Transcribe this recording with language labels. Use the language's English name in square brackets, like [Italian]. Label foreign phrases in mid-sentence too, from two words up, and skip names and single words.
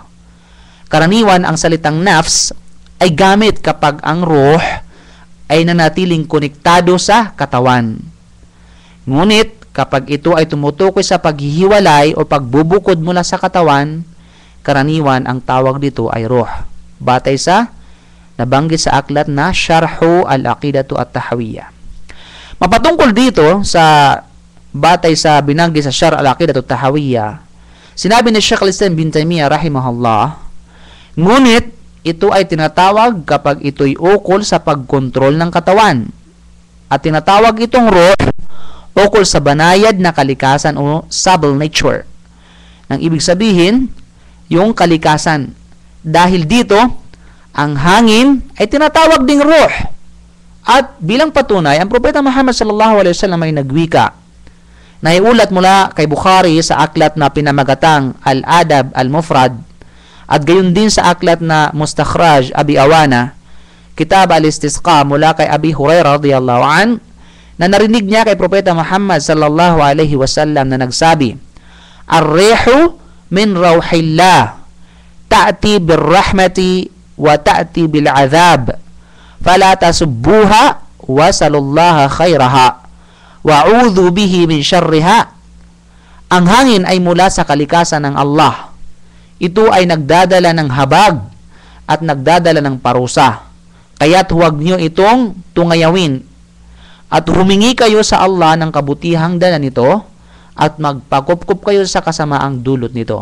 [Filipino] Karaniwan, ang salitang nafs ay gamit kapag ang ruh ay nanatiling konektado sa katawan. Ngunit, kapag ito ay tumutukoy sa paghihiwalay o pagbubukod mula sa katawan, karaniwan ang tawag dito ay ruh. Batay sa nabanggit sa aklat na Sharhu al-Aqidatu at-Tahawiyya. Mapatungkol dito sa batay sa binanggit sa Sharh al-Aqidatu at-Tahawiyya, sinabi ni Sheikh al-Islam bin Taymiyyah rahimahullah, ngunit ito ay tinatawag kapag ito'y ukol sa pagkontrol ng katawan, at tinatawag itong ruh ukol sa banayad na kalikasan o [English] subtle nature. [Filipino] Nang ibig sabihin, yung kalikasan. Dahil dito, ang hangin ay tinatawag ding ruh. At bilang patunay, ang Propeta Muhammad [Arabic] صلى الله عليه وسلم [Filipino] ay nagwika. Naiulat mula kay Bukhari sa aklat na pinamagatang Al-Adab Al-Mufrad, at gayon din sa aklat na Mustakhraj Abi Awana, Kitab Al-Istisqa mula kay Abi Hurairah [Arabic] رضي الله عن, [Filipino] na narinig niya kay Propeta Muhammad [Arabic] صلى الله عليه وسلم [Filipino] na nagsabi, [Arabic] "الريح من روح الله تأتي بالرحمة وتأتي بالعذاب فلا تسبوها وسلوا الله خيرها وعوذوا به من شرها." [Filipino] Ang hangin ay mula sa kalikasan ng Allah. Ito ay nagdadala ng habag at nagdadala ng parusa. Kaya't huwag niyo itong tungayawin at humingi kayo sa Allah ng kabutihang dala nito at magpakupkup kayo sa kasamaang dulot nito.